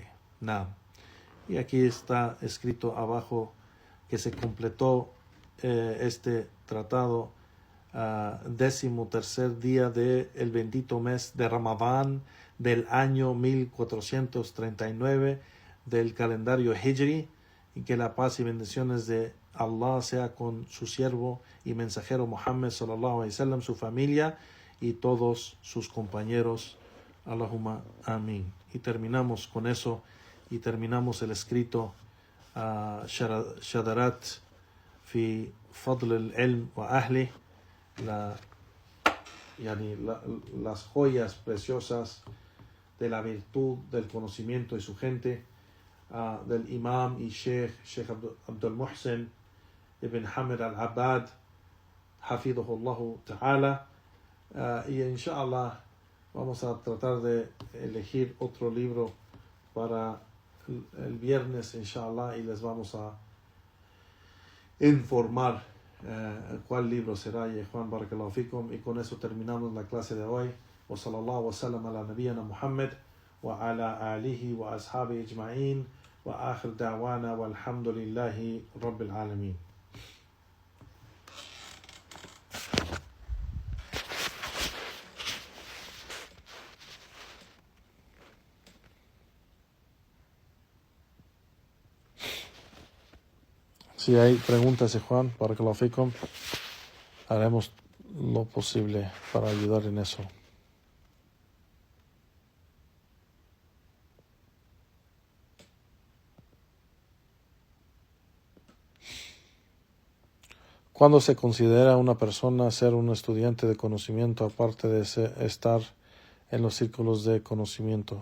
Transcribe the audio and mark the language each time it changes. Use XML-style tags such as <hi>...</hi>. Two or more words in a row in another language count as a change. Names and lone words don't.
<es>Y aquí está escrito abajo que se completó este tratado 13º día del bendito mes de Ramadán del año 1439 del calendario Hijri, y que la paz y bendiciones de Allah sea con su siervo y mensajero Muhammad</es> <ar>صلى الله عليه وسلم,</ar> <es>su familia y todos sus compañeros.</es> <ar>اللهم آمين.</ar> <es>Y terminamos con eso, y terminamos el escrito Shadarat fi Fadl al-Ilm wa Ahli, las joyas preciosas de la virtud del conocimiento y su gente, del imam y Sheikh Abdul Muhsin ibn Hamid al-Abad,</es> <ar>حفظه الله تعالى.</ar> <es>Y inshallah vamos a tratar de elegir otro libro para el viernes, inshallah, y les vamos a informar cuál libro será. Y Juan</es> <ar>بارك الله فيكم.</ar> <es>Y con eso terminamos la clase de hoy.</es> <ar>وصلى الله وسلم على نبينا محمد وعلى آله وأصحابه أجمعين وآخر دعوانا والحمد لله رب العالمين.</ar> <es>Si hay preguntas de Juan,</es> <ar>بارك الله فيكم,</ar> <es>haremos lo posible para ayudar en eso. ¿Cuándo se considera una persona ser un estudiante de conocimiento aparte de estar en los círculos de conocimiento.</es>